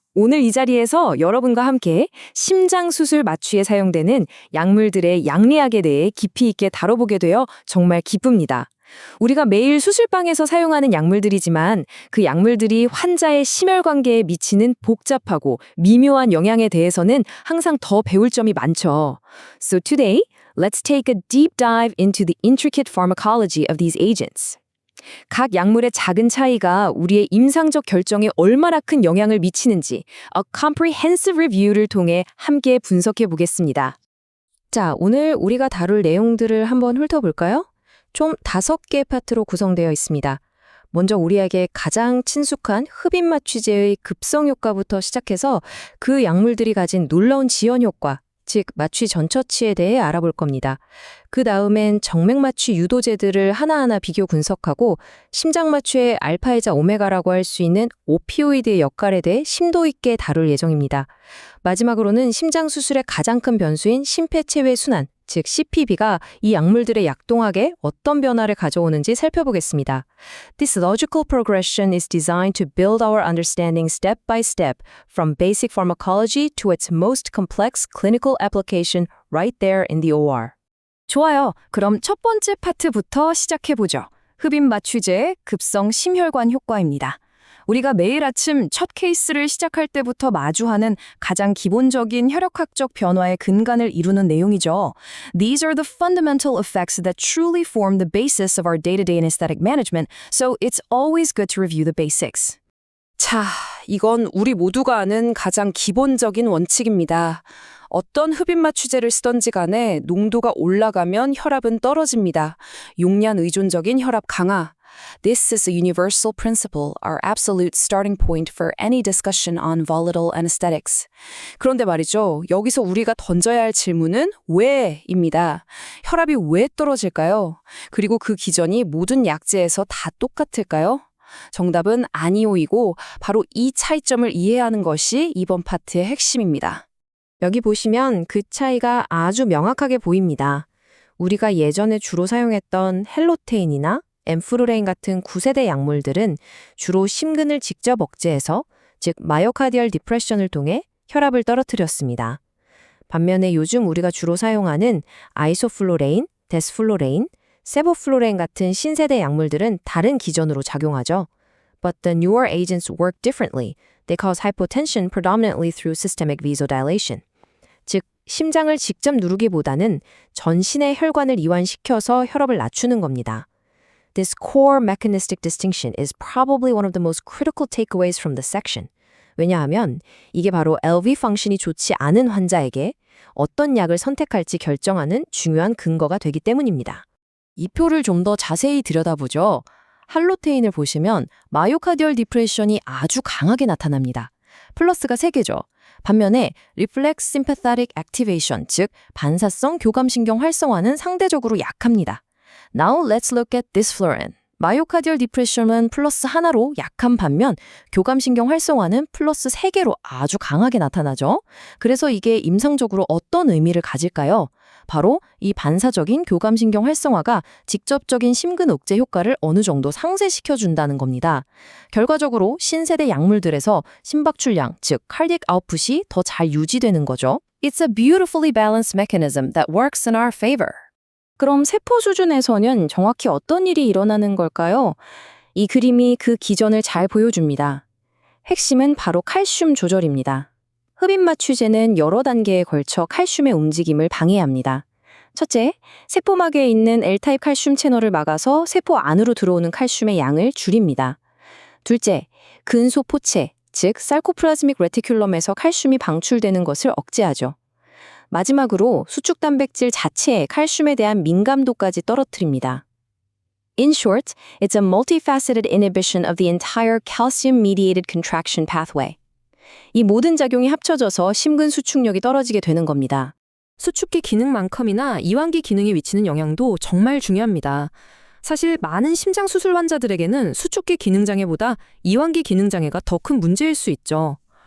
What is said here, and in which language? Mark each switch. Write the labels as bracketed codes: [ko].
[ko] 오늘 이 자리에서 여러분과 함께 심장 수술 마취에 사용되는 약물들의 양리학에 대해 깊이 있게 다뤄보게 되어 정말 기쁩니다. 우리가 매일 수술방에서 사용하는 약물들이지만 그 약물들이 환자의 심혈관계에 미치는 복잡하고 미묘한 영향에 대해서는 항상 더 배울 점이 많죠. [en] So today, let's take a deep dive into the intricate pharmacology of these agents. [ko] 각 약물의 작은 차이가 우리의 임상적 결정에 얼마나 큰 영향을 미치는지 [en] A Comprehensive Review [ko] 를 통해 함께 분석해 보겠습니다. 자, 오늘 우리가 다룰 내용들을 한번 훑어볼까요? 총 5개 파트로 구성되어 있습니다. 먼저 우리에게 가장 친숙한 흡입 마취제의 급성 효과부터 시작해서 그 약물들이 가진 놀라운 지연 효과, 즉 마취 전처치에 대해 알아볼 겁니다. 그 다음엔 정맥 마취 유도제들을 하나하나 비교 분석하고 심장 마취의 알파이자 오메가라고 할 수 있는 오피오이드의 역할에 대해 심도 있게 다룰 예정입니다. 마지막으로는 심장 수술의 가장 큰 변수인 심폐체외 순환, 즉 CPB가 이 약물들의 약동학에 어떤 변화를 가져오는지 살펴보겠습니다. [en] This logical progression is designed to build our understanding step by step from basic pharmacology to its most complex clinical application right there in the OR. [ko] 좋아요. 그럼 첫 번째 파트부터 시작해보죠. 흡입 마취제의 급성 심혈관 효과입니다. 우리가 매일 아침 첫 케이스를 시작할 때부터 마주하는 가장 기본적인 혈액학적 변화의 근간을 이루는 내용이죠. [en] These are the fundamental effects that truly form the basis of our day-to-day anesthetic management, so it's always good to review the basics. [ko] 자, 이건 우리 모두가 아는 가장 기본적인 원칙입니다. 어떤 흡입 마취제를 쓰던지 간에 농도가 올라가면 혈압은 떨어집니다. 용량 의존적인 혈압 강화. [en] This is a universal principle, our absolute starting point for any discussion on volatile anesthetics. [ko] 그런데 말이죠. 여기서 우리가 던져야 할 질문은 왜입니다. 혈압이 왜 떨어질까요? 그리고 그 기전이 모든 약제에서 다 똑같을까요? 정답은 아니오이고 바로 이 차이점을 이해하는 것이 이번 파트의 핵심입니다. 여기 보시면 그 차이가 아주 명확하게 보입니다. 우리가 예전에 주로 사용했던 헬로테인이나 엠프루레인 같은 9세대 약물들은 주로 심근을 직접 억제해서, 즉 마이오카디얼 디프레션을 통해 혈압을 떨어뜨렸습니다. 반면에 요즘 우리가 주로 사용하는 아이소플로레인, 데스플로레인, 세보플로레인 같은 신세대 약물들은 다른 기전으로 작용하죠. [en] But the newer agents work differently. They cause hypotension predominantly through systemic vasodilation. [ko] 즉, 심장을 직접 누르기보다는 전신의 혈관을 이완시켜서 혈압을 낮추는 겁니다. [en] This core mechanistic distinction is probably one of the most critical takeaways from this section. [ko] 왜냐하면 이게 바로 LV 펑션이 좋지 않은 환자에게 어떤 약을 선택할지 결정하는 중요한 근거가 되기 때문입니다. 이 표를 좀 더 자세히 들여다보죠. 할로테인을 보시면 마이오카디얼 디프레션이 아주 강하게 나타납니다. 플러스가 3개죠. 반면에 Reflex Sympathetic Activation, 즉 반사성 교감신경 활성화는 상대적으로 약합니다. [en] Now let's look at Desflurane. [ko] 마이오카디얼 디프레션은 플러스 1로 약한 반면 교감신경 활성화는 플러스 3개로 아주 강하게 나타나죠. 그래서 이게 임상적으로 어떤 의미를 가질까요? 바로 이 반사적인 교감신경 활성화가 직접적인 심근 억제 효과를 어느 정도 상쇄시켜준다는 겁니다. 결과적으로 신세대 약물들에서 심박출량, 즉 cardiac output이 더 잘 유지되는 거죠. [en] It's a beautifully balanced mechanism that works in our favor. [ko] 그럼 세포 수준에서는 정확히 어떤 일이 일어나는 걸까요? 이 그림이 그 기전을 잘 보여줍니다. 핵심은 바로 칼슘 조절입니다. 흡입 마취제는 여러 단계에 걸쳐 칼슘의 움직임을 방해합니다. 첫째, 세포막에 있는 L타입 칼슘 채널을 막아서 세포 안으로 들어오는 칼슘의 양을 줄입니다. 둘째, 근소 포체, 즉 사이코플라즈믹 레티큘럼에서 칼슘이 방출되는 것을 억제하죠. 마지막으로 수축 단백질 자체의 칼슘에 대한 민감도까지 떨어뜨립니다. [en] In short, it's a multifaceted inhibition of the entire calcium-mediated contraction pathway. [ko] 이 모든 작용이 합쳐져서 심근 수축력이 떨어지게 되는 겁니다. 수축기 기능만큼이나 이완기 기능에 미치는 영향도 정말 중요합니다. 사실 많은 심장 수술 환자들에게는 수축기 기능장애보다 이완기 기능장애가 더 큰 문제일 수 있죠.